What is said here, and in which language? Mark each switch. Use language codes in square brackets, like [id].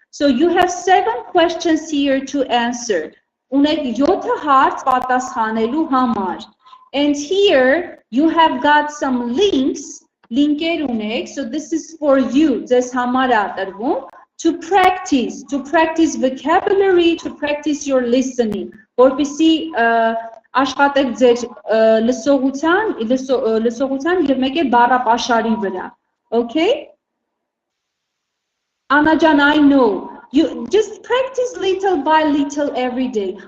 [en] So you have 7 questions here to answer. [hy] Ունեք 7 հարց պատասխանելու համար. [en] And here you have got some links. [hy] Linker ունեք. [en] So this is for you. [hy] Ձեզ համար տրվում. [en] To practice vocabulary, to practice your listening. [hy] Որպեսզի աշխատեք ձեր լսողության եւ մեկ է բառապաշարի վրա. [en] Okay? Anna Jan, I know. You just practice little by little every day.